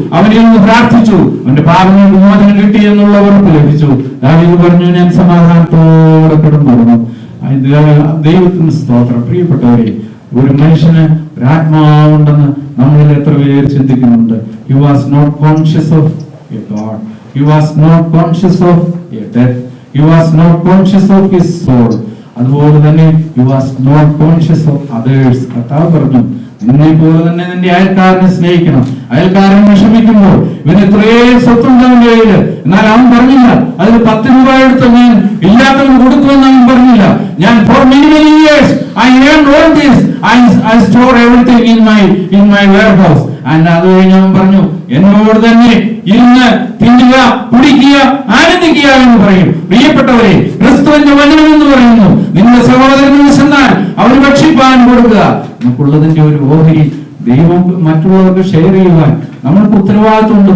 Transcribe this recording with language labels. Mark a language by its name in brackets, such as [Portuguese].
[Malayalam] അവനെ ഒന്ന് പ്രാർത്ഥിച്ചു, അവന്റെ പാപങ്ങൾക്ക് മോചനം കിട്ടി എന്നുള്ള ഉറപ്പ് ലഭിച്ചു. ദാവീദ് പറഞ്ഞു, ഞാൻ സമാധാനത്തോടെ കിടന്നുറങ്ങും. ദൈവത്തിന് സ്തോത്രം. പ്രിയപ്പെട്ടവരെ, ഒരു മനുഷ്യന് ഒരാത്മാവുണ്ടെന്ന് നമ്മളിൽ എത്ര പേര് ചിന്തിക്കുന്നുണ്ട്? [English] He was not conscious of a God. He was not conscious of a death. He was not conscious of his soul. [Malayalam] അതുപോലെ തന്നെ [English] he was not conscious of others. [Malayalam] കർത്താവ് പറഞ്ഞു, നിന്നെ പോലെ തന്നെ നിന്റെ അയൽക്കാരനെ സ്നേഹിക്കണം. അയൽക്കാരൻ വിഷമിക്കുമ്പോൾ ഇവന് ഇത്രയും സ്വത്തുണ്ട് അവന്റെ കയ്യില്, എന്നാൽ അവൻ പറഞ്ഞില്ല അതിന് 10 രൂപ എടുത്ത് ഞാൻ ഇല്ലാത്തവന് കൊടുക്കുമെന്ന് അവൻ പറഞ്ഞില്ല. ഞാൻ [English] for many years I learned all this. I store everything in my warehouse. [Malayalam] അത് കഴിഞ്ഞ് അവൻ പറഞ്ഞു, എന്നോട് തന്നെ ഇരുന്ന് തിന്നുക, കുടിക്കുക, ആനന്ദിക്കുക എന്ന് പറയും. പ്രിയപ്പെട്ടവരെ, ക്രിസ്തുവിന്റെ വചനം എന്ന് പറയുന്നു, നിന്റെ സഹോദരന് ചെന്നാൽ അവർ ഭക്ഷിപ്പാൻ കൊടുക്കുക. നമുക്കുള്ളതിന്റെ ഒരു ഓഹരി ദൈവം മറ്റുള്ളവർക്ക് ഷെയർ ചെയ്യുവാൻ നമ്മൾക്ക് ഉത്തരവാദിത്വമുണ്ട്.